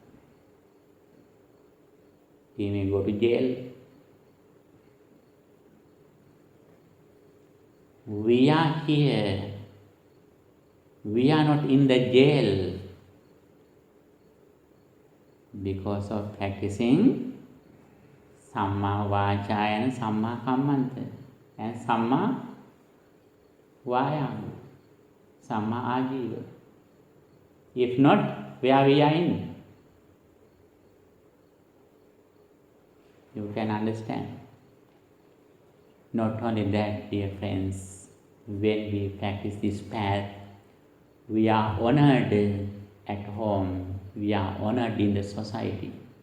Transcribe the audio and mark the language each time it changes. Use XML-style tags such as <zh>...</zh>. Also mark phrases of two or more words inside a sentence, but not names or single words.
<en>We may go to jail. We are here. We are not in the jail because of practicing</en> <pi>Samma Vaca</pi> <en>and</en> <pi>Samma Kammanta</pi> <en>and</en> <pi>Samma Vayama, Samma Ajiva.</pi> <en>If not, where we are in? You can understand. Not only that, dear friends, when we practice this path, we are honored at home, we are honored in the society.</en>